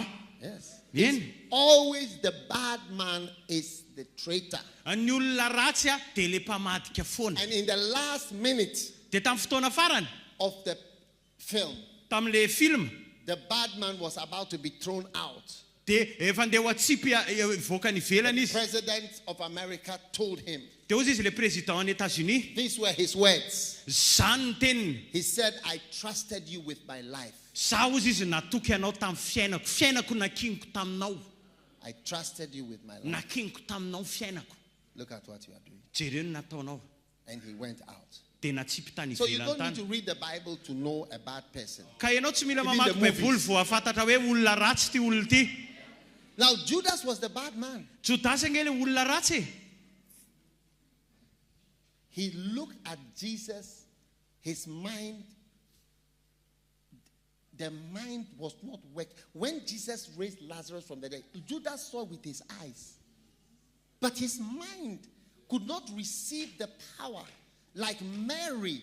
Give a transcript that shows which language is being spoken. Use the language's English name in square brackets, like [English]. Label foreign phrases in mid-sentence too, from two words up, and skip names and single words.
[English] Yes. [Malagasy] Eny. [English] Always the bad man is the traitor. [Malagasy] Ny olona ratsy dia le mpamadika foana. [English] And in the last minute [Malagasy] Dia tamin'ny fotoana farany [English] of the film, [Malagasy] tamin'le film [English] the bad man was about to be thrown out. [Malagasy] dia efa andeha ho atsipy voaka ny ivelany [English] The [Malagasy] izy. [English] president of America told him, [Malagasy] Dia hozy izy le président any États-Unis. [English] these were his words. [Malagasy] Zany ny teniny. [English] He said, I trusted you with my life. [Malagasy] Za hozy izy natoky anao tamin'ny fiainako nakiniko taminao. [English] I trusted you with my life. [Malagasy] Nakiniko taminao fiainako. [English] Look at what you are doing. [Malagasy] Jereo ny nataonao. [English] And he went out. [Malagasy] Dia natsipy tany [English] So you [Malagasy] ivelany [English] don't need [Malagasy] tany. [English] to read the Bible to know a bad person. [Malagasy] Ka ianao tsy mila [English] Even [Malagasy] mamaky [English] the movies. [Malagasy] baiboly vao afantatra hoe olona ratsy ty olona ty. [English] Now, Judas was the bad man. [Malagasy] Jodasy anie le olona ratsy. [English] He looked at Jesus, his mind, the mind was not working. When Jesus raised Lazarus from the dead, Judas saw with his eyes. But his mind could not receive the power like Mary.